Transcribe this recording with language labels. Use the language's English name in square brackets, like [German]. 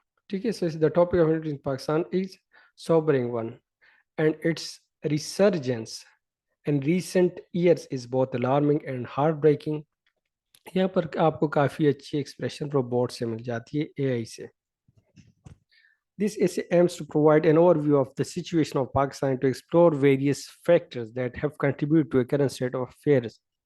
[Urdu] ٹھیک ہے، [English] So the topic of in Pakistan is sobering one and its resurgence in recent years is both alarming and heartbreaking. [Urdu] یہاں پر آپ کو کافی اچھی ایکسپریشن روبوٹ سے مل جاتی ہے، اے آئی سے. [English] This essay aims to provide an overview of the situation of Pakistan and to explore various factors that have contributed to a current state of affairs.